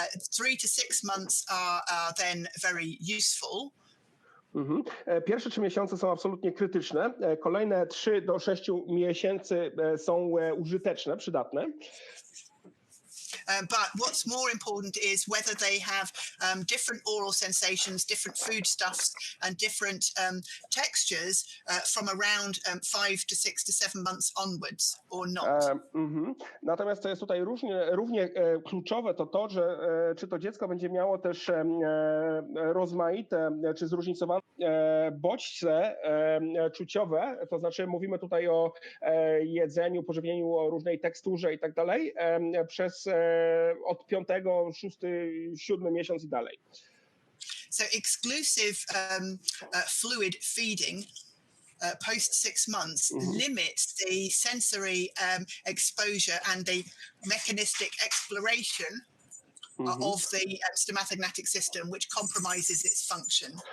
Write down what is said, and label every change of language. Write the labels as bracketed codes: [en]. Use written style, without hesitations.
[en] 3 to 6 months are then very useful. [pl] Pierwsze 3 miesiące są absolutnie krytyczne. Kolejne 3 do 6 miesięcy są użyteczne, przydatne. [en] But what's more important is whether they have different oral sensations, different foodstuffs, and different textures from around 5 to 6 to 7 months onwards, or not. [pl] Natomiast co jest tutaj równie kluczowe, to, że czy to dziecko będzie miało też rozmaite czy zróżnicowane bodźce czuciowe, to znaczy mówimy tutaj o jedzeniu, pożywieniu, o różnej teksturze i tak dalej, przez od 5., 6., 7. miesiąc i dalej. [en] So exclusive fluid feeding post 6 months limits the sensory exposure and the mechanistic exploration of the stomatognatic system, which compromises its function.